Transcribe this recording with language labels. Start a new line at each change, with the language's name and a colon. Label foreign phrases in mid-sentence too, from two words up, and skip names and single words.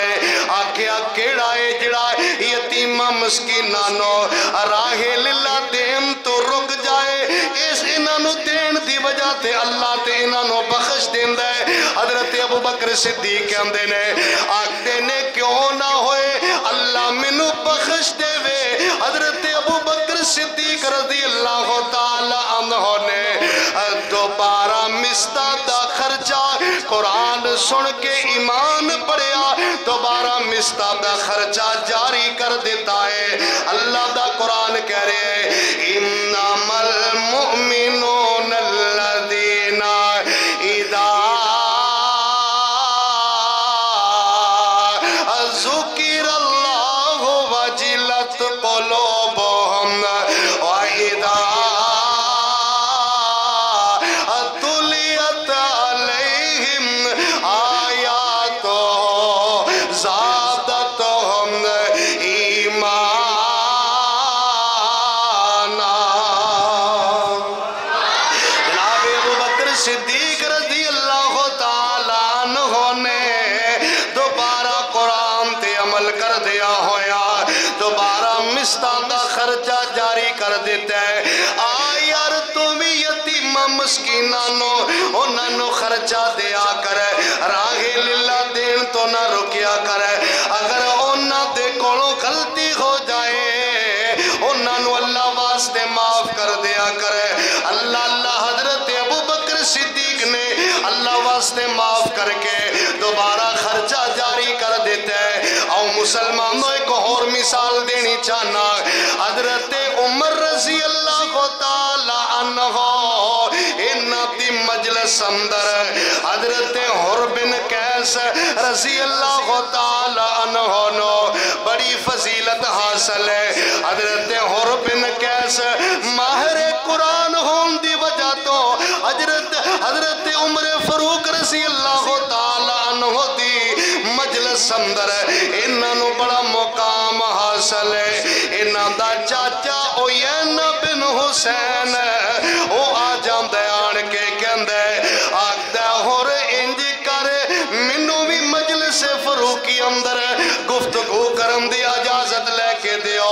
Punjabi: آکھیا کیڑا ہے جیڑا یتیما مسکینا نو راہے للہ دین تو رک جائے. اس انہاں دین دی وجہ تے اللہ تے انہاں بخش دیندا ہے. حضرت ابو بکر صدیق کہندے نے آکھدے نے کیوں نہ ہوئے اللہ مینوں بخش دیوے. حضرت ابو بکر صدیق
Arabic: رضي الله تعالى عنه
Punjabi: نے دوبارہ مسطح دا خرچہ قرآن سن کے ایمان پڑھیا دوبارہ مسطح دا خرچہ جاری کر دیتا ہے. اللہ دا قرآن کہہ رہے ہیں
Arabic: إنما المؤمنون الذين إذا ذكر الله وجلت قلوبهم وإذا تليت عليهم آياته زادتهم إيمانا.
Punjabi: جناب ابو بکر صدیق
Arabic: رضي الله تعالى عنه
Punjabi: نے دوبارہ قرآن تے عمل کر دتا ہویا دوبارہ مسطح دا خرچہ جاری کر دیتا ہے. آ یار توں وی یتیما مسکینا نو انہاں نوں خرچہ دتا کر راہے للہ دین تو نہ رکیا کر. اگر انہاں دے کولوں غلطی ہو جائے انہاں نوں اللہ واسطے معاف کر دتا کر.
Arabic: الله الله
Punjabi: حضرت ابو بکر صدیق نے اللہ واسطے معاف کرکے دوبارہ خرچہ جاری کر دیتا ہے. اور مسلمانوں اک ہور مثال دینی چاہنا حضرت عمر
Arabic: رضي الله تعالى عنه
Punjabi: انہاں دی مجلس اندر حضرت حر بن قیس
Arabic: رضي الله تعالى عنه
Punjabi: نوں بڑی فضیلت حاصل ہے. حضرت حر بن قیس ماہر قرآن ہون دی وجہ توں حضرت عمر فاروق
Arabic: رضي الله تعالى عنه
Punjabi: دی مجلس اندر انہاں نوں بڑا مقام حاصل ہے. انہاں دا چاچا عیینہ بن حصن او آ جاندا آن کے کہندا آکھدا حر انج کر مینوں وی مجلس فاروقی اندر گفتگو کرن دی اجازت لے کے دیو.